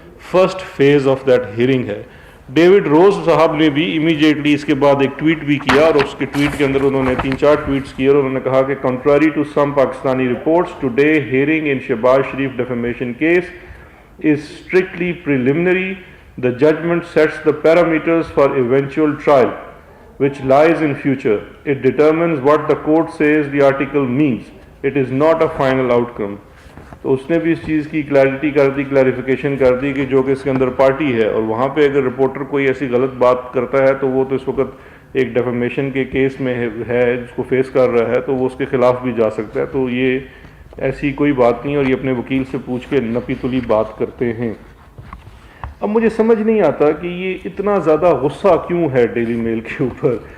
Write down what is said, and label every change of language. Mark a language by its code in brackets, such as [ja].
[en] first phase of that hearing [ur] ہے۔ David روز صاحب نے بھی امیجیٹلی اس کے بعد ایک ٹویٹ بھی کیا، اور اس کے ٹویٹ کے اندر انہوں نے 3 4 ٹویٹس کیے، اور انہوں نے کہا کہ [en] Contrary to some Pakistani reports, today hearing in Shahbaz Sharif defamation case is strictly preliminary. The judgment sets the parameters for eventual trial, which lies in future. It determines what the court says the article means. It is not a final outcome. [ur] تو اس نے بھی اس چیز کی clarity کر دی، clarification کر دی کہ جو کہ اس کے اندر پارٹی ہے، اور وہاں پہ اگر رپورٹر کوئی ایسی غلط بات کرتا ہے تو وہ تو اس وقت ایک ڈیفیمیشن کے کیس میں ہے جس کو فیس کر رہا ہے، تو وہ اس کے خلاف بھی جا سکتا ہے۔ تو یہ ایسی کوئی بات نہیں، اور یہ اپنے وکیل سے پوچھ کے نپی تلی بات کرتے ہیں۔ اب مجھے سمجھ نہیں آتا کہ یہ اتنا زیادہ غصہ کیوں ہے ڈیلی میل کے اوپر،